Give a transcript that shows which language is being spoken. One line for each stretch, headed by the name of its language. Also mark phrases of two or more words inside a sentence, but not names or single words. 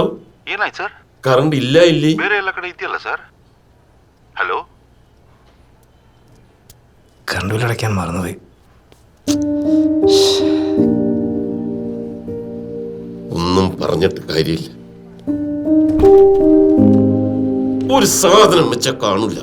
Kannada: ಏನಾಯ್ತು ಸರ್? ಕರೆಂಟ್ ಇಲ್ಲ ಇಲ್ಲಿ. ಬೇರೆ ಎಲ್ಲ ಕಡೆ ಇದೆಯಲ್ಲ ಸರ್.
Malayalam: ഹലോ, കറണ്ട് ബിൽ അടയ്ക്കാൻ മറന്നുപോയി. ഒന്നും പറഞ്ഞിട്ട് കാര്യമില്ല. ഒരു സാധനം വെച്ച കാണൂല.